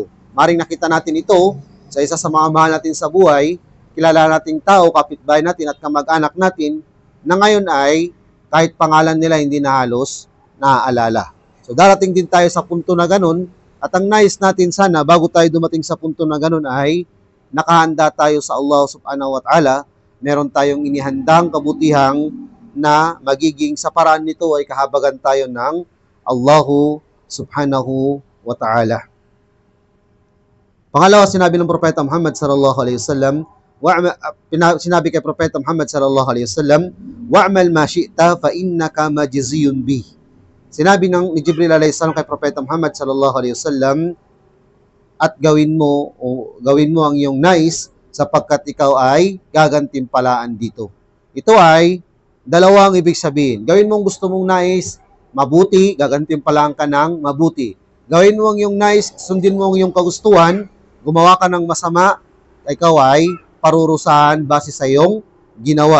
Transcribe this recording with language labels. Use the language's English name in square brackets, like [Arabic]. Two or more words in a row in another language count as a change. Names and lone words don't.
[Filipino] Maring nakita natin ito sa isa sa mga mahal natin sa buhay, kilala nating tao, kapitbahay natin at kamag-anak natin, na ngayon ay kahit pangalan nila hindi na halos naaalala. So darating din tayo sa punto na ganun, at ang nais natin sana bago tayo dumating sa punto na ganun ay nakahanda tayo sa [Arabic] الله سبحانه وتعالى, [Filipino] meron tayong inihandang kabutihang na magiging sa paraan nito ay kahabagan tayo ng [Arabic] الله سبحانه وتعالى. [Filipino] Pangalawa, sinabi ng Propeta Muhammad [Arabic] صلى الله عليه وسلم, [Filipino] sinabi kay Propeta Muhammad [Arabic] صلى الله عليه وسلم اعمل ما شئت فإنك مجزي به. [Filipino] Sinabi ni Jibril [Arabic] عليه السلام [Filipino] kay Propeta Muhammad [Arabic] صلى الله عليه وسلم, [Filipino] at gawin mo ang iyong nais sapagkat ikaw ay gagantimpalaan dito. Ito ay dalawang ibig sabihin. Gawin mo ang gusto mong nais, mabuti, gagantimpalaan ka ng mabuti. Gawin mo ang iyong nais, sundin mo ang iyong kagustuhan, gumawa ka ng masama, ikaw ay parurusahan base sa iyong ginawa.